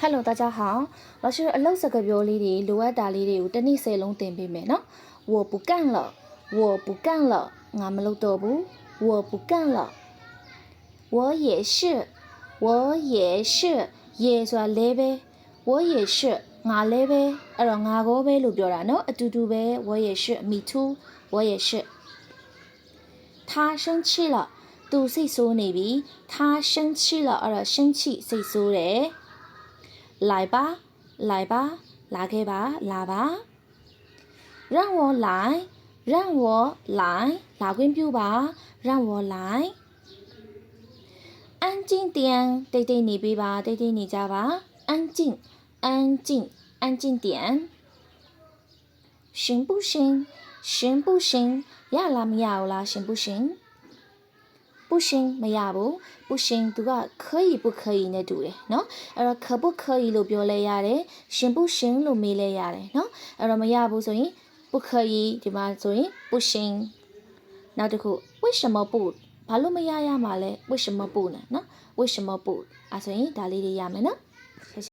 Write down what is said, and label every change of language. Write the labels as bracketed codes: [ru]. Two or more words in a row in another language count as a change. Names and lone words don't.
[my] Hello [zh] 大家好，老师 [my] အလုပ်စကားပြောလေးတွေလိုအပ်တာလေးတွေကိုတစ်နေ့10လုံးသင်ပေးမယ်နော် [zh] 我不干了我不干了 [my] ငါမလုပ်တော့ ဘူး [zh] 我不干了我也是我也是也 [my] ဆိုတာလဲပဲ [zh] 我也是 [my] ငါလဲပဲအဲ့တော့ငါကောပဲလို့ ပြောတာနော်အတူတူပဲ [zh] 我也是 [en] me too [zh] 我也是他生气了 [my] သူစိတ်ဆိုးနေပြီ [zh] 他生气了 [my] အဲ့တော့生气စိတ်ဆိုးတယ် [zh] 来吧来吧 [my] လာခဲ့ပါလာပါ [zh] 让我来让我来 [my] လာခွင့်ပြုပါ [zh] 让我来安静点 [my] တိတ်တိတ်နေပေးပါတိတ်တိတ်နေကြပါ [zh] 安静安静安静点行不行行不行 [my] ရလားမရဘူးလား [zh] 行不行不行 [my] မရဘူး不行သူက [zh] 可以不可以 [my] နဲ့တူတယ်เนาะအဲ့တော့ [zh] 可不可以 [my] လို့ပြောလဲရတယ် [zh] 行不行 [my] လို့မေးလဲရတယ်เนาะအဲ့တော့မရဘူးဆိုရင်不可以ဒီမှာဆိုရင်不行နောက်တစ်ခု [zh] 为什么不 [my] ဘာလို့မရရမှာလဲ [zh] 为什么不呢 [my] เนาะ [zh] 为什么不 [my] အဲ့ဆိုရင်ဒါလေးတွေရမယ်เนาะ